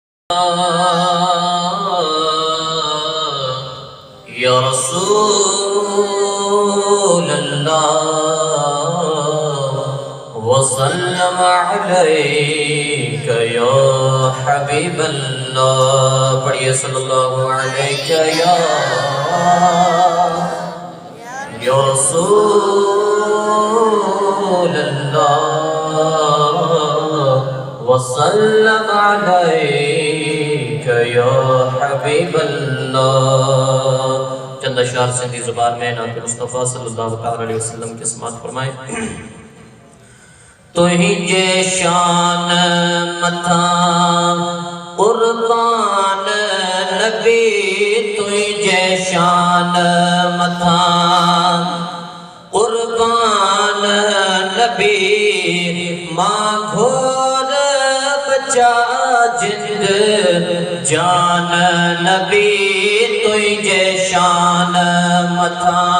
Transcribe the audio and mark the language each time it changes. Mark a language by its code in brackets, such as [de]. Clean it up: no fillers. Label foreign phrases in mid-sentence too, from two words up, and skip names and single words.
[ar] يا رسول الله وسلم عليك يا حبيب الله. पढ़िए صلى الله عليك يا رسول الله وسلم عليك يا حبيب الله. [ur] چند اشعار سندھی زبان میں نعت مصطفیٰ [ar] صلى الله عليه وسلم [ur] کے سماعت فرمائے. [sd] तुझे शान मथा कुर्बान नबी, तुझे शान मथा कुर्बान नबी, माँ घोर बचा जिंद जान नबी, तुझे शान मथा